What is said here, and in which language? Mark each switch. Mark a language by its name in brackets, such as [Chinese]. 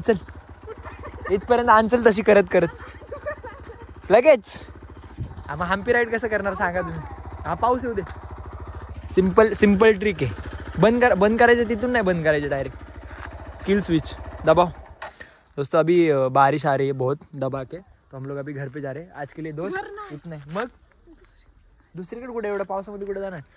[Marathi] चल इथपर्यंत आणचल तशी करत लगेच. मग हम्पी राईड कसं करणार सांगा तुम्ही? हा पाऊस येऊ दे. सिंपल ट्रिक आहे. बंद करायचं तिथून नाही बंद करायचं, [Hindi] डायरेक्ट किल स्विच दबाओ. दोस्तों अभी बारिश आ रही है बहुत दबा के, तो हम लोग अभी घर पे जा रहे हैं. आज के लिए दोस्त इतना है. [Marathi] मग दुसरीकडे कुठे एवढ्या पावसामध्ये कुठे जाणार?